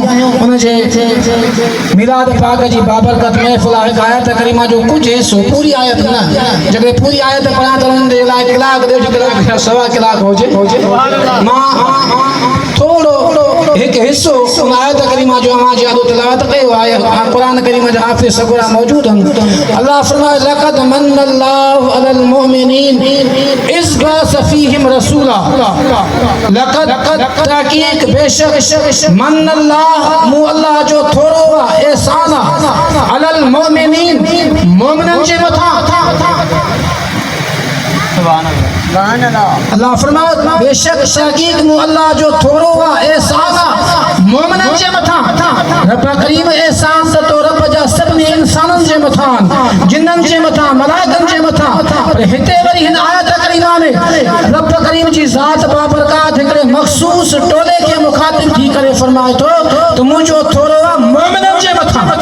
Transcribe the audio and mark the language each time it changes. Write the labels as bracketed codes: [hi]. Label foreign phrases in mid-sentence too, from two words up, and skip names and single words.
[sd] उन जे मिलाद पाक जी बाबरकत महफ़िल आहे हिकु आयत करीमा जो कुझु हिसो पूरी आयत न जॾहिं पूरी आयत पढ़ां त उन जे लाइ कलाक ॾेढ कलाक सवा कलाक हुजे मां थोड़ो हिकु हिसो उन आयत करीमा जो अवां जी यादो तिलावत कयो आहे। क़ुरान करीम जा हाफ़िज़ सगुरा मौजूद आहिनि। अल्लाह फरमाए [ar] لقد من الله على المؤمنين إذ بعث فيهم رسولا [sd] लक़द तहक़ीक़ बेशक मन्नल्लाह मूं अल्लाह जो थोरो एहसान [ar] على المؤمنين [sd] मोमिननि जे मथां अल्लाह फरमाए बेशक तहक़ीक़ मूं अल्लाह जो थोरो एहसान मोमिननि जे मथां रब करीम एहसान त तो रब जा सभिनी इंसाननि जे मथां जिन्ननि जे मथां मलाइकनि जे मथां पर हिते वरी हिन आयत करीमा में रब करीम जी ज़ात बाबरकत हिकिड़े मख़सूस टोले खे मुखातिब थी करे फरमाए थो त मुंहिंजो थोरो मोमिननि जे मथां